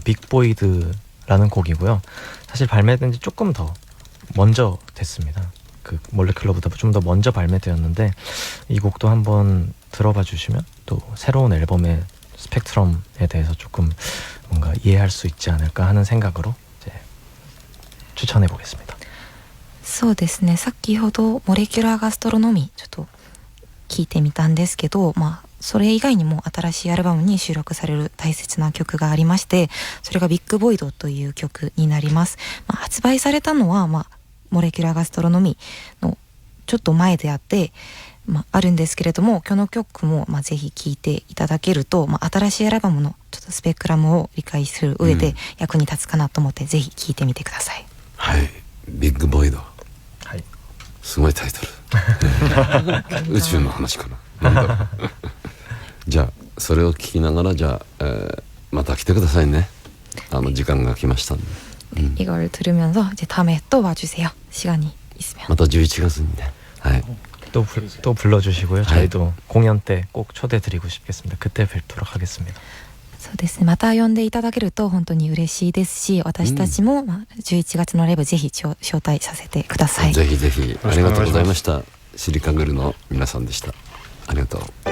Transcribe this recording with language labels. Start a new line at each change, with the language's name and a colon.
Korean: 빅보이드라는 곡이고요. 사실 발매된 지 조금 더 먼저 됐습니다. 그 몰레큘러보다 좀 더 먼저 발매되었는데 이 곡도 한번 들어봐 주시면 또 새로운 앨범의 스펙트럼에 대해서 조금 뭔가 이해할 수 있지 않을까 하는 생각으로 이제 추천해 보겠습니다.
Japanese: そうですね、先ほどモレキュラーガストロノミーちょっと聞いてみたんですけど、それ以外にも新しいアルバムに収録される大切な曲がありまして、それがビッグボイドという曲になります。発売されたのは、モレキュラーガストロノミーのちょっと前であって、あるんですけれども、この曲もぜひ聴いていただけると、新しいアルバムのちょっとスペクラムを理解する上で役に立つかなと思って、ぜひ聴いてみてください。はいビッグボイドはいすごいタイトル宇宙の話かななんだろうじゃあそれを聞きながらじゃあ、また来てくださいね時間が来ましたんで、
Korean: 이걸 들으면서 이제 다음에 또 와주세요. 시간이 있으면.
Japanese: また11月にねはい
Korean: 또 불러주시고요. 저희도 공연 때 꼭 초대드리고 싶겠습니다. 그때 뵙도록 하겠습니다.
Japanese: そうですね、また呼んでいただけると本当に嬉しいですし、私たちも11月のライブぜひ招待させてください。ぜひぜひありがとうございました。シリカグルの皆さんでした。ありがとう。